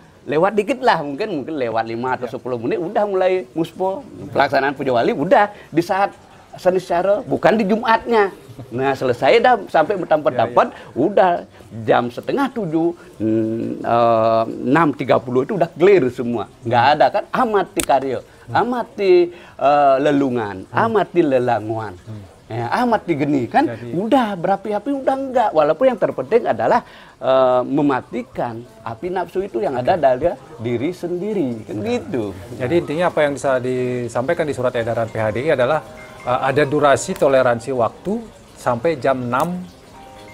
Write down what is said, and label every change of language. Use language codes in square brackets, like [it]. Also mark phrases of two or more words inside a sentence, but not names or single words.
[id] Lewat dikit lah, mungkin lewat 5 atau 10 menit udah mulai muspo. Pelaksanaan Puja Wali udah di saat Saniscara, bukan di Jumatnya. Nah, selesai dah sampai bertempat-tempat udah jam 6:30, 6.30 itu udah clear semua. Nggak ada kan amati karyo, amati lelungan, amati lelanguan. Amati geni kan, udah berapi-api udah enggak. Walaupun yang terpenting adalah mematikan api nafsu itu yang ada dari diri sendiri, kan gitu. Jadi intinya apa yang bisa disampaikan di surat edaran PHDI adalah ada durasi toleransi waktu sampai jam 6.30.